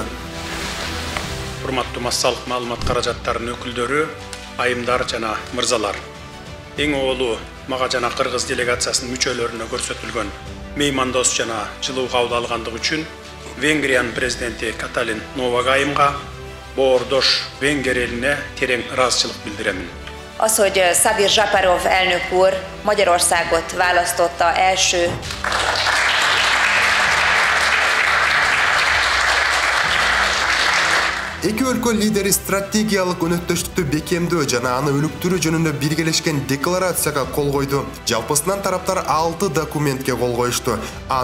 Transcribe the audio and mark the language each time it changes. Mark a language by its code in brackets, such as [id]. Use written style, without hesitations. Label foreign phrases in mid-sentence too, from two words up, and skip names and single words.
[ky] Урматтуу массалык маалымат каражаттарынын өкүлдөрү, айымдар жана мырзалар. Эң оолу мага жана Кыргыз делегациясынын мүчөлөрүнө көрсөтүлгөн меймандос жана жылуу кабыл алгандыгы үчүн Венгриянын президенти Каталин Новак айымга боордош венгер элине терең ыраазычылык билдиремин. [hu] Az, hogy Szadir Zsaparov elnök úr Magyarországot választotta első [ky] Эки өлкө лидери стратегиялык өнөктөштүктү бекемдөө жана аны өнүктүрүү жөнүндө биргелешкен декларацияга кол койду. Жалпысынан тараптар 6 документке кол коюшту.